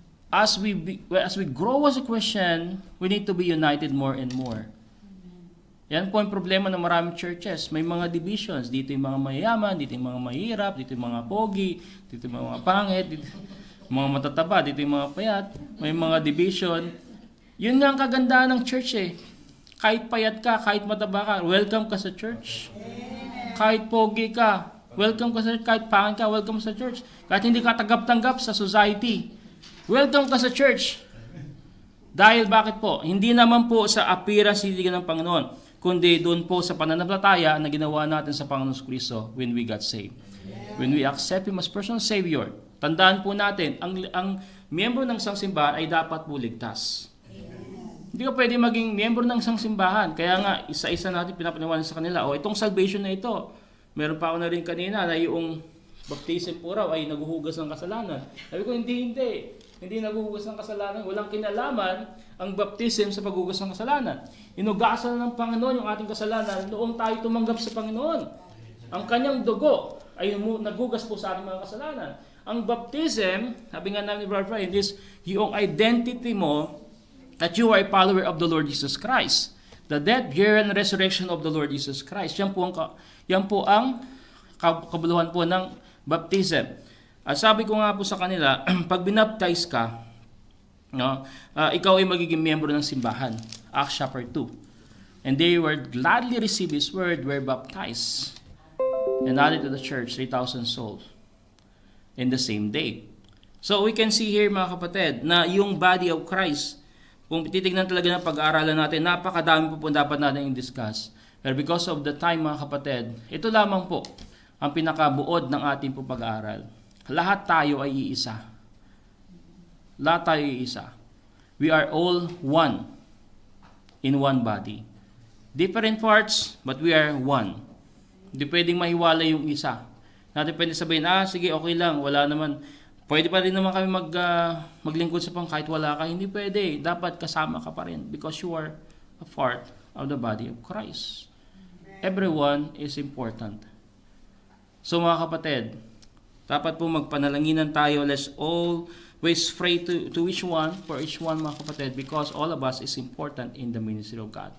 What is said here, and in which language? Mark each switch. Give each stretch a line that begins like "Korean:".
English: As we grow as a Christian, we need to be united more and more.
Filipino: Yan po ang problema ng maraming churches. May mga divisions. Dito yung mga mayayaman, dito yung mga mahirap, dito yung mga pogi, dito yung mga pangit, dito yung mga matataba, dito yung mga payat. May mga division. Yun nga ang kagandahan ng church eh. Kahit payat ka, kahit mataba ka, welcome ka sa church. Kahit pogi ka, welcome ka sa church. Kahit pangit ka, welcome sa church. Kahit hindi ka tanggap-tanggap sa society, welcome ka sa church. Dahil bakit po? Hindi naman po sa appearance hindi ng Panginoon, kundi doon po sa pananampalataya na ginawa natin sa Panginoon Kristo
English: when we got saved. When we accept Him as personal Savior.
Filipino: Tandaan po natin, ang miyembro ng isang simbahan ay dapat po ligtas. Hindi ka pwede maging miyembro ng isang simbahan. Kaya nga, isa-isa natin pinapaniwanan sa kanila, itong salvation na ito, meron pa ako na rin kanina na yung baptism po raw ay naguhugas ng kasalanan. Sabi ko, hindi. Hindi naguhugas ng kasalanan. Walang kinalaman ang baptism sa paghugas ng kasalanan. Inugasan ng Panginoon yung ating kasalanan noong tayo tumanggap sa Panginoon. Ang kanyang dugo ay nagugas po sa ating mga kasalanan. Ang baptism, sabi nga namin ni Brother Brian, is yung identity mo
English: that you are a follower of the Lord Jesus Christ. The death, burial, and resurrection of the Lord Jesus Christ.
Filipino: Yan po ang kabuluhan po ng baptism. At sabi ko nga po sa kanila, pag binaptize ka, ikaw ay magiging miyembro ng simbahan.
English: Acts chapter 2. And they were gladly receive His word, were baptized, and added to the church 3,000 souls in the same day.
Filipino: So we can see here, mga kapatid, na yung body of Christ, kung titignan talaga ng pag-aaralan natin, napakadami po dapat natin i-discuss. Pero
English: because of the time,
Filipino: mga kapatid, ito lamang po ang pinakabuod ng ating po pag-aaral. Lahat tayo ay iisa. Lahat tayo ay iisa.
English: We are all one in one body. Different parts, but we are one.
Filipino: Hindi pwedeng mahiwala yung isa. Natin pwede sabihin, sige, okay lang, wala naman. Pwede pa rin naman kami maglingkod sa pang kahit wala ka. Hindi pwede. Dapat kasama ka pa rin
English: because you are a part of the body of Christ. Everyone is important.
Filipino: So mga kapatid, dapat po magpanalanginan tayo.
English: Let's always pray to each one, for each one,
Filipino: mga kapatid,
English: because all of us is important in the ministry of God.